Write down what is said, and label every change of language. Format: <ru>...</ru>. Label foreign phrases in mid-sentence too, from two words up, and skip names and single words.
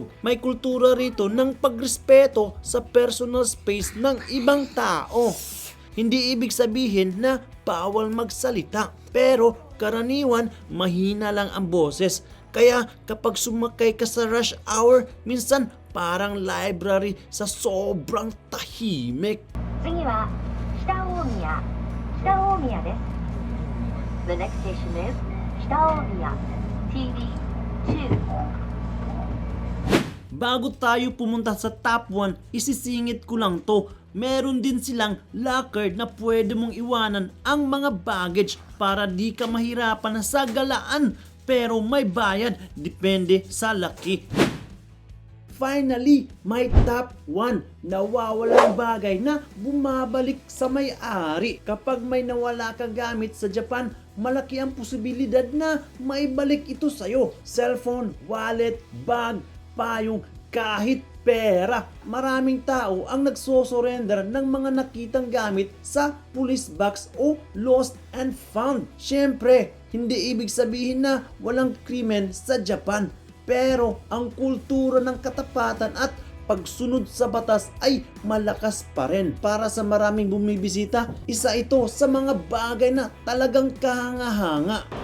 <tl>May kultura rito ng pagrespeto sa personal space ng ibang tao. Hindi ibig sabihin na bawal magsalita, pero karaniwan mahina lang ang boses. Kaya kapag sumakay ka sa</tl> <en>rush hour,</en> <tl>minsan parang library sa sobrang tahimik.</tl> <ja>次は北大宮。北大宮です。</ja> <en>The next station is</en> <ja>北大宮 TD2。</ja> <tl>Bago tayo pumunta sa top 1, isisingit ko lang to. Meron din silang locker na pwede mong iwanan ang mga baggage para di ka mahirapan sa galaan. Pero may bayad, depende sa laki. Finally, may top 1. Nawawalang bagay na bumabalik sa may-ari. Kapag may nawala ka gamit sa Japan, malaki ang posibilidad na maibalik ito sa'yo.</tl> <en>Cellphone, wallet, bag,</en> <tl>payong, kahit pera. Maraming tao ang nagsosurrender ng mga nakitang gamit sa</tl> <en>police box</en> <tl>o</tl> <en>lost and found.</en> <tl>Siyempre, hindi ibig sabihin na walang krimen sa Japan. Pero ang kultura ng katapatan at pagsunod sa batas ay malakas pa rin. Para sa maraming bumibisita, isa ito sa mga bagay na talagang kahanga-hanga.</tl>